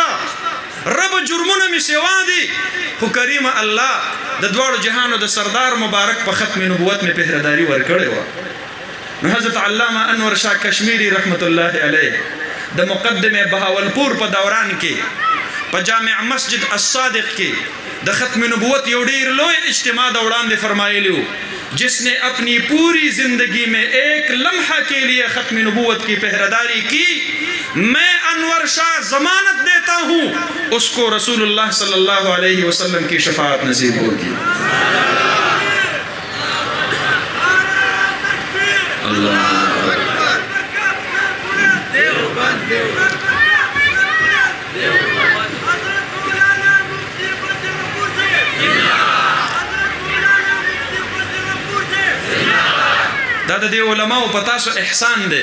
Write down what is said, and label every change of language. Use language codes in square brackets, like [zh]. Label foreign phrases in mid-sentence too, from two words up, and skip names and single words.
[ps] رب جرمونه مې سوا دي، خو کریمه الله د دواړو جهانو د سردار مبارک په ختم نبوت مې پهرداري ورکړې وه. نو حضرت علامه انور شاه کشمیری [ar] رحمت الله علیه [ps] د مقدمه بهاولپور په دوران کې په جامع مسجد الصادق کې د ختم نبوت یو ډېر لوی اجتماع د وړاندې فرمایلی و. [ur] جس نے اپنی پوری زندگی میں 1 لمحہ کے لیے ختم نبوت کی پہراداری کی، میں انور شاہ ضمانت دیتا ہوں اس کو رسول اللہ [ar] صلی اللہ علیہ وسلم [ur] کی شفاعت نصیب ہوگی. [ps] اللہ دا د دې علماو په تاسو احسان دی.